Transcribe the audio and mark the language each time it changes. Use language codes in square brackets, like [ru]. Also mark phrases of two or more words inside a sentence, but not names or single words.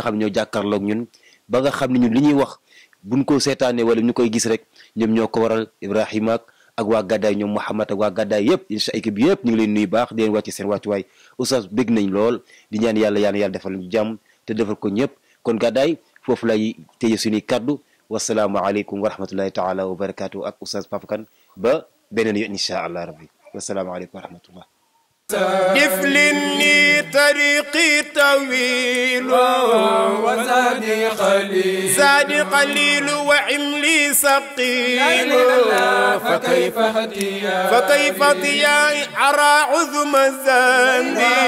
[wo] xam ne ñoo jàkkaarloog ñun ba nga xam ne ñun li ñuy wax buñ ko seetaanee wala ñu koy gis rek ñoom ñoo ko waral Ibrahima ak waa Gàddaay ñoom Mouhamad ak waa Gàddaay yëpp incha équipe bi yëpp ñu ngi leen nuyu baax di leen wàcce seen wàccuwaay oustaz bégg nañ lool di ñaan yàlla defal ñu jàmm te defal ko ñëpp kon Gàddaay foofu lay tëye suñuy kaddu [ar] والسلام عليكم ورحمة الله تعالى وبركاته [wo] ak oustaz Pape Kane ba beneen yoon [ar] إن شاء الله ربي والسلام عليكم ورحمة الله دفلني طريقي طويل وزادي خليل زادي قليل وعملي ثقيل فكيف ضياء أرى عظم الذنب